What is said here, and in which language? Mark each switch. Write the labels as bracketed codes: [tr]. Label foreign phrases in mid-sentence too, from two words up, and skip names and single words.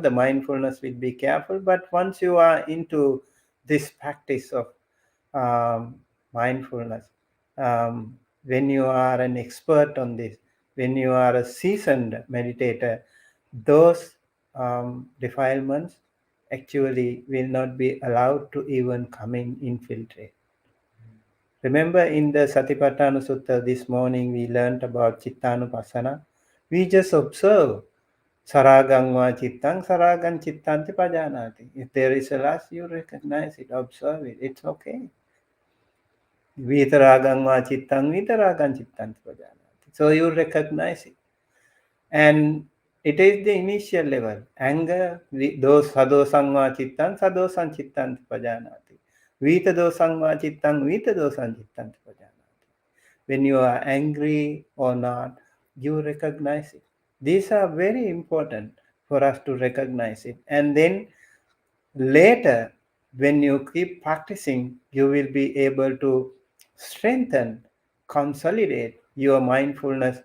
[en] The mindfulness will be careful. But once you are into this practice of mindfulness, when you are an expert on this, when you are a seasoned meditator, those defilements actually will not be allowed to even come in, infiltrate. Remember in the Satipatthana Sutta this morning, we learned about Chittanupassana. We just observe. [pi] Saragang va chittang, saragan chittanti pajanati. [en] If there is a lust, you recognize it, observe it. It's okay. [pi] Vitaragang va chittang, vitaragan chittanti pajanati. [en] So you recognize it. And it is the initial level. Anger, those [pi] sadosang va chittang, sadosan chittanti pajanati. Vita dosang va chittang, vita dosan chittanti pajanati. [en] When you are angry or not, you recognize it. These are very important for us to recognize it. And then later, when you keep practicing, you will be able to strengthen, consolidate your mindfulness.